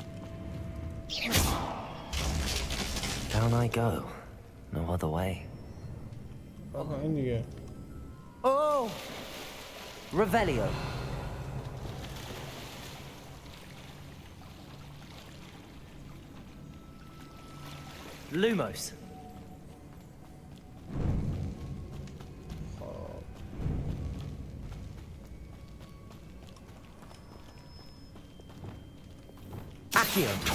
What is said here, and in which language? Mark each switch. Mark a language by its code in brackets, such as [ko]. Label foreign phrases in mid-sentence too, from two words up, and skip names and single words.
[en] Down I go. No other way. [fa] آها این دیگه. [en] Oh! Revelio. Lumos. Accio.